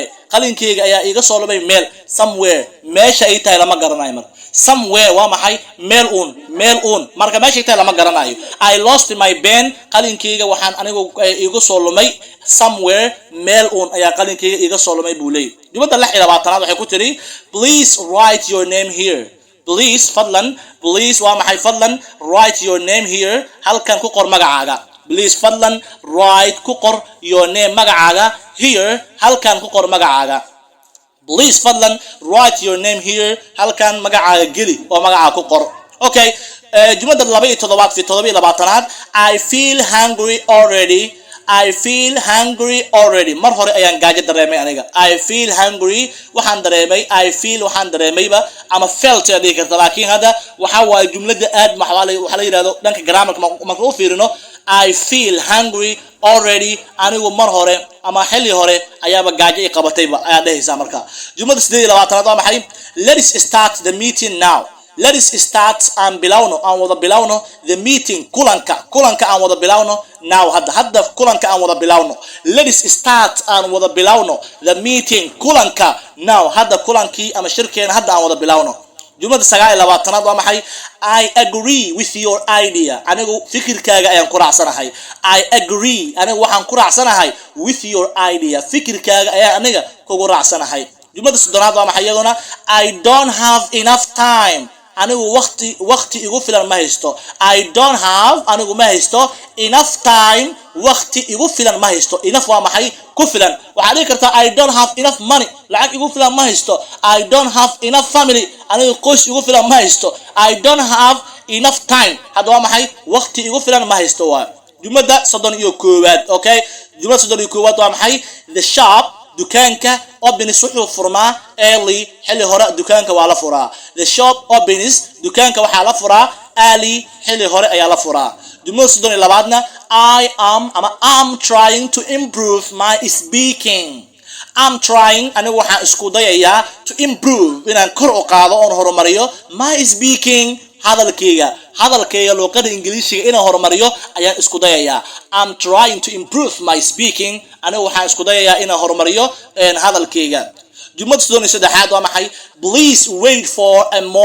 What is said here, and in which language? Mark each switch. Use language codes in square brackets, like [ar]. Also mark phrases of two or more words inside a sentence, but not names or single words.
[so] qalinkeyga ayaa iiga soo lumay meel somewhere meesha ay tahay lama garanayo marka somewhere waa maxay meel uun marka meesha ay tahay lama garanayo [en] I lost my pen [so] qalinkeyga waxaan anigu iiga soo lumay somewhere meel uun ayaa qalinkeyga iiga soo lumay buu leeyahay jumlada 26aad waxay ku tiri [en] please write your name here [so] please fadlan please waa maxay fadlan [en] write your name here [so] halkan ku qor magacaaga please fadlan write ku qor [en] your name [so] magacaaga here halkan ku qor magacaaga please fadlan [en] write your name here [so] halkan magacaaga geli oo magacaaga ku qor okay jumlada 27aad [en] I feel hungry already I feel hungry already [so] mar hore ayaan gaajo dareemay aniga [en] I feel hungry [so] waxaan dareemayba ama felt adii karta laakiin hada waxa waa jumlada aad waxa la yiraahdo dhanka grammarka marka uu fiirino [en] I feel hungry already [so] anigu mar hore ama xilli hore ayaaba gaajo i qabatayba ayaa dhahaysa marka jumlada 28aad waa maxay [en] let's start the meeting now let's start [so] aan wada bilawno [en] the meeting [so] kulanka aan wada bilawno now hadda kulanka aan wada bilawno [en] let's start [so] aan wada bilawno [en] the meeting [so] kulanka now hadda kulankii ama shirkeena hadda aan wada bilawno jumlada 29aad waa maxay [en] I agree with your idea [so] anigu fikirkaaga ayaan ku raacsanahay [en] I agree [so] anigu waxaan ku raacsanahay [en] with your idea [so] fikirkaaga ayaan aniga kugu raacsanahay jumlada 30aad waa maxay iyaduna [en] I don't have enough time [so] anigu waqti igu filan ma haysto [en] I don't have [so] anigu ma haysto [en] enough time [so] waqti igu filan ma haysto enough waa maxay ku filan waxa dhici karta [en] I don't have enough money [so] lacag igu filan ma haysto [en] I don't have enough family [so] anigu qoys igu filan ma haysto [en] I don't have enough time [so] hada waa maxay waqti igu filan ma haysto waa jumlada 31aad okay jumlada 31aad waa maxay [en] the shop [so] dukaanka opens wuxuu furmaa early xilli hore dukaanka waa la furaa [en] the shop opens [so] dukaanka waxaa la furaa early xilli hore ayaa la furaa jumlada 32aadna [en] I am trying to improve my speaking I'm trying [so] anigu waxaan isku dayayaa [en] to improve [so] inaan kor u qaado oo horumariyo [en] my speaking [so] hadalkayga luqadda Ingiriisiga inaan horumariyo ayaan isku dayayaa [en] I'm trying to improve my speaking [so] anigu waxaan isku dayayaa inaan horumariyo hadalkayga jumlada 33aad waa maxay [en] please wait for a